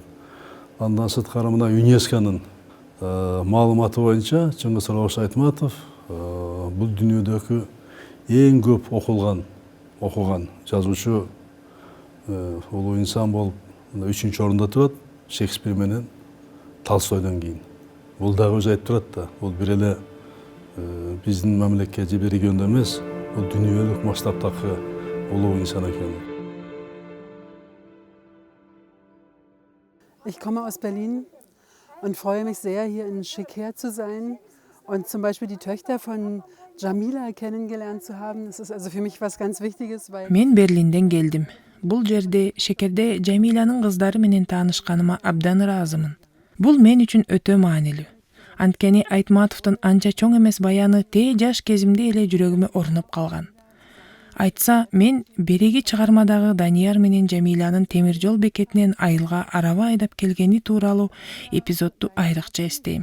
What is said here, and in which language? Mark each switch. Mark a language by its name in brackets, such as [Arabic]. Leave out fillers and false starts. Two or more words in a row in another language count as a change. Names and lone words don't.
[Kyrgyz] Андан сырткары мына ЮНЕСКОнун маалыматы боюнча Чыңгыз Рауш Айтматов бул дүйнөдөгү эң көп окуган жазуучу улуу инсан болуп 3-чү орунда турат, Шекспир менен Толстойдон кийин. Бул дагы өзү айтып турат да, бул бир эле биздин мамлекет же бир региондо эмес, бул дүйнөлүк масштабтагы улуу инсан экен. [German] Ich komme aus Berlin und freue mich sehr, hier in Schickher zu sein und zum Beispiel die Töchter von Jamila kennengelernt zu haben. Das ist also für mich was ganz Wichtiges, weil... [Kyrgyz] Мен Берлинден келдим. Бул жерде Шекерде Жамиланын кыздары менен таанышканыма абдан ыраазымын. Бул мен үчүн өтө маанилүү. Анткени Айтматовдун анча чоң эмес баяны тээ жаш кезимде эле жүрөгүмө орнуп калган. Айтса, мен береги чыгармадагы Данияр менен Жамиланын темир жол бекетинен айылга араба айдап келгени тууралуу эпизодду айрыкча эстейм.